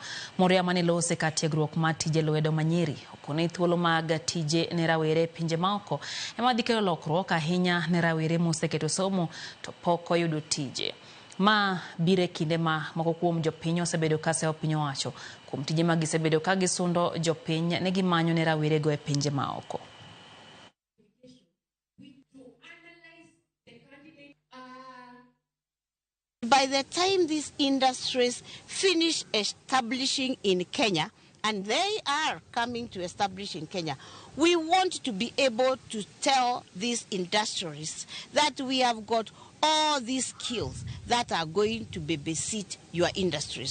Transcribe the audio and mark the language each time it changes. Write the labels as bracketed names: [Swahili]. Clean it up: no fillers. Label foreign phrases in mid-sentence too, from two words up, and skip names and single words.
[Luo (Kenya and Tanzania)] Moria mane lose ka tiegruok mar tije lwedo manyiri okone thuolo mag tije ne rawere pinje maoko ema dhi kelo lokruok ahinya ne rawere moseketo somo to pok oyudo tije. Ma bire kinde ma moko kuom jopiny osebedo kaseyo piny owacho kuom tije ma gisebedo ka gisundo jopiny ne gimanyo ne rawere go e pinje maoko. [English] By the time these industries finish establishing in Kenya, and they are coming to establish in Kenya, we want to be able to tell these industries that we have got all these skills that are going to babysit your industries.